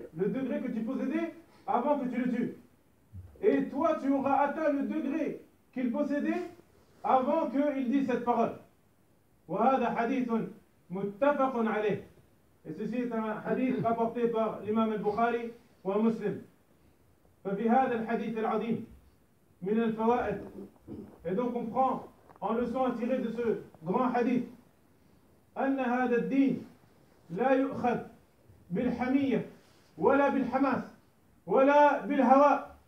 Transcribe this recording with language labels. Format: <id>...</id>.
<fr>Le degré que tu possédais avant que tu le tues. Et toi, tu auras atteint le degré qu'il possédait avant qu'il dise cette parole.</fr> <ar>وهذا حديث متفق عليه.</ar> <fr>Et ceci est un hadith rapporté par l'imam al-Bukhari ou un muslim.</fr> <ar>ففي هذا الحديث العظيم من الفوائد.</ar> <fr>Et donc on prend en leçon à tirer de ce grand hadith.</fr> <ar>أن هذا الدين لا يؤخذ بالحمية ولا بالحماس ولا بالهواء.</ar>